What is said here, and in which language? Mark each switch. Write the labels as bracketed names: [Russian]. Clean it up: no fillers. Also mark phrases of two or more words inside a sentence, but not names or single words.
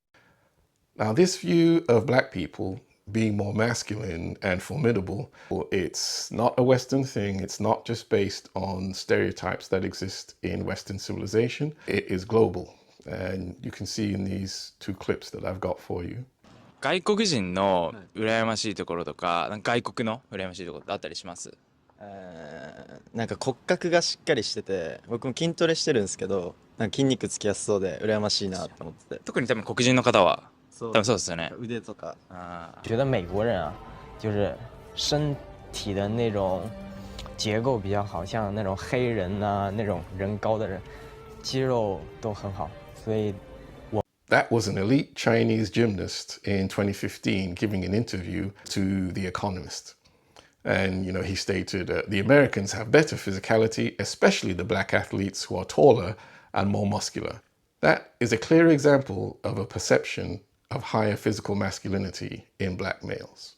[English] Now, this view of Black people being more masculine and formidable, it's not a Western thing. It's not just based on stereotypes that exist in Western civilization. It is global. And you can see in these two clips that I've got for you. [Japanese] 外国人の羨ましいところとか、なんか外国の羨ましいところってあったりします？なんか骨格がしっかりしてて、僕も筋トレしてるんですけど、なんか筋肉つきやすそうで羨ましいなと思ってて。特に多分黒人の方はそ多分そうですよね。腕とか。 [Chinese] 觉得美国人啊，就是身体的那种结构比较好，像那种黑人啊，那种人高的人，肌肉都很好，所以。 [English] That was an elite Chinese gymnast in 2015 giving an interview to The Economist. And, you know, he stated, the Americans have better physicality, especially the Black athletes who are taller and more muscular. That is a clear example of a perception of higher physical masculinity in Black males.